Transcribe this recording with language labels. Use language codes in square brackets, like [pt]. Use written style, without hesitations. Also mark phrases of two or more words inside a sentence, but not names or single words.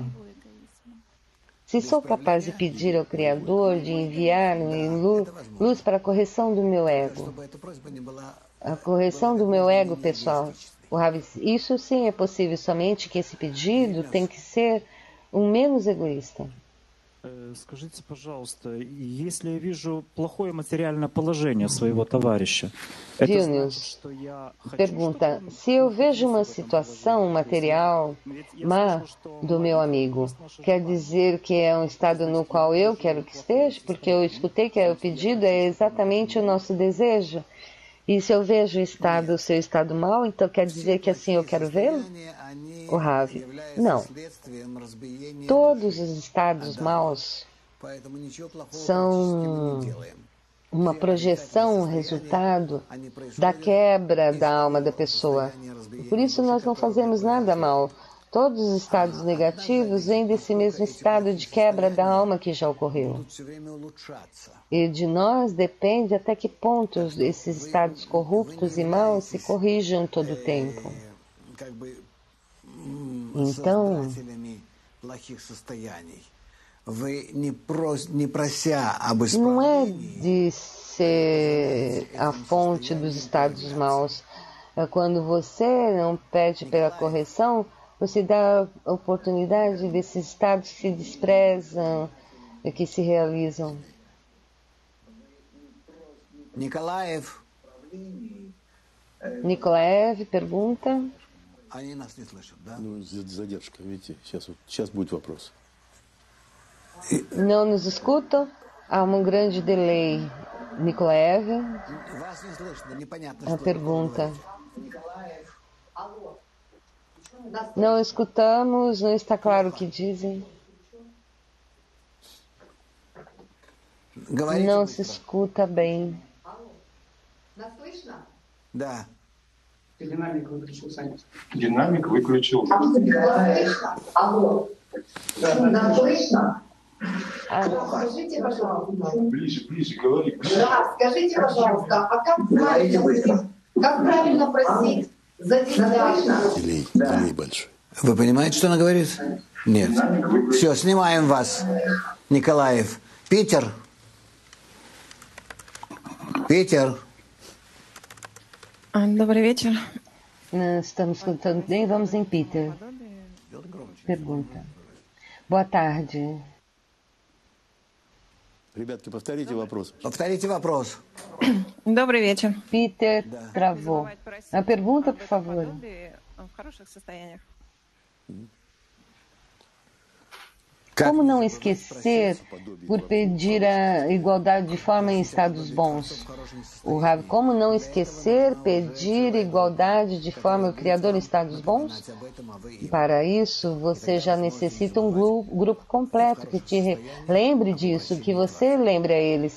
[pt] Se sou capaz de pedir ao Criador de enviar luz para a correção do meu ego, a correção do meu ego pessoal, isso sim é possível, somente que esse pedido tem que ser o menos egoísta. [ru] Скажите, пожалуйста, если я вижу плохое материальное положение своего товарища, это значит, Vilnius что я хочу, чтобы [pt] pergunta: [ru] он [pt] se eu vejo uma [ru] находился в этом [pt] situação [ru] положении? То есть [pt] material [ru] ведь я [pt] má [ru] слышал, что [pt] do meu [ru] молитва [pt] amigo, [ru] есть наше [pt] quer [ru] желание. [pt] dizer que é um estado no [ru] Значит, я [pt] qual eu [ru] вижу [pt] quero que [ru] плохое [pt] esteja? Porque eu [ru] состояние, [pt] escutei que o [ru] значит, я [pt] pedido [ru] хочу, [pt] é [ru] чтобы он [pt] exatamente o [ru] находился. [pt] nosso desejo. E se eu vejo o [ru] Нет. [pt] seu estado mal, então quer [ru] Все [pt] dizer que assim eu [ru] плохие [pt] quero vê-lo? [ru] состояния, [pt] O [ru] они [pt] Ravi: [ru] являются [pt] não. [ru] следствием разбиения [pt] Todos [ru] души [pt] os estados [ru] Адама. [pt] maus [ru] Поэтому ничего плохого практически мы не [pt] são [ru] делаем. [pt] uma [ru] Все отрицательные [pt] projeção, um [ru] состояния, [pt] resultado [ru] они [pt] da [ru] происходят [pt] quebra [ru] из [pt] da alma da [ru] того [pt] pessoa. [ru] состояния [pt] E por [ru] разбиения [pt] isso [ru] души, [pt] nós não [ru] которое мы [pt] fazemos nada mal. [ru] произошли. [pt] Todos os estados [ru] Одна [pt] negativos vêm [ru] зависит, [pt] desse [ru] насколько [pt] mesmo [ru] эти [pt] estado [ru] плохие [pt] de quebra da [ru] состояния [pt] alma que já ocorreu. [ru] будут все время улучшаться. [pt] E de nós depende até que ponto [ru] Так что [pt] esses estados [ru] вы не [pt] corruptos e maus se [ru] являетесь [pt] corrijam todo o tempo. [ru] как бы [pt] Então, [ru] создателями плохих состояний. Вы не прося об [pt] não é [ru] исправлении, [pt] de ser a fonte dos estados maus. É quando você não pede pela correção, você dá a oportunidade desses estados que se desprezam e que se realizam. [ru] Николаев, [pt] Nikolaev pergunta. [ru] они нас не слышат, да? Ну, задержка, видите, сейчас будет вопрос. [pt] Não nos escutam? Há um grande delay. Nikolaev, [ru] Вас не слышно, непонятно, [pt] a [ru] что [pt] pergunta. [ru] говорите. [pt] Não escutamos, não está claro o que dizem. [ru] Говорите [pt] Não [ru] быстро. [pt] se escuta bem. [ru] Нас слышно? Да. Динамик выключил, Саня. Динамик выключил. Нас слышно? Алло. Нас слышно? Скажите, пожалуйста. Ближе, говори. Да, скажите, пожалуйста, а как правильно просить за тебя? Делей большой. Вы понимаете, что она говорит? Нет. Все, снимаем вас, Николаев. Питер. Питер. Добрый вечер. [pt] Não estamos escutando nem vamos em Peter. Pergunta. Boa tarde. [ru] Rебятки, повторите вопрос. Повторите вопрос. Добрый вечер. [pt] Peter travou. A pergunta, por favor. [ru] В хороших состояниях. [pt] Como não esquecer por pedir a igualdade de forma em estados bons? O Rav, como não esquecer pedir igualdade de forma o Criador em estados bons? Para isso, você já necessita um grupo completo que te lembre disso, que você lembre a eles.